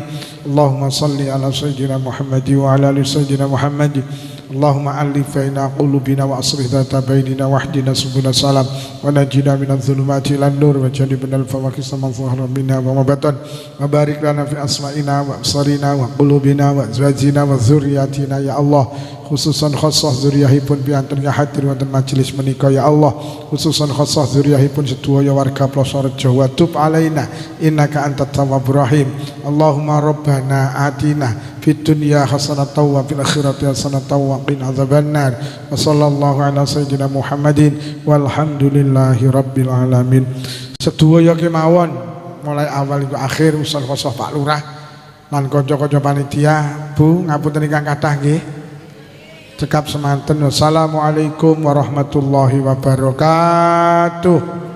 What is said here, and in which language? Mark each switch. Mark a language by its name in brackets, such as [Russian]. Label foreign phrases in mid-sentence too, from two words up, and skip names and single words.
[Arabic] اللهم صل على سيدنا محمد وعلى آل سيدنا محمد. اللهم ألف بين قلوبنا وأصلح ذات بيننا واهدنا سبل السلام ونجنا من الظلمات إلى النور وجنبنا الفواحش ما ظهر منها وما بطن وبارك لنا في أسماعنا وأبصارنا وقلوبنا وأزواجنا وذرياتنا يا الله. خصوصا خاصة [Javanese] zuriyahipun piantun ya hadir wonten majelis menika [Arabic] يا الله. خصوصا خاصة [Javanese] zuriyahipun sedaya warga Ploso Rejo [Arabic] وتب علينا إنك أنت التواب الرحيم. اللهم ربنا آتنا في الدنيا حسنة وفي الآخرة حسنة وقنا عذاب النار. وصلى الله على سيدنا محمد والحمد لله رب العالمين. [Javanese] Sedaya kemawon mulai awal hingga akhir usul khassah Pak Lurah lan kanca-kanca panitia. Bu ngapunten ingkang kathah nggih. Cekap semanten. [Arabic] والسلام عليكم ورحمة الله وبركاته.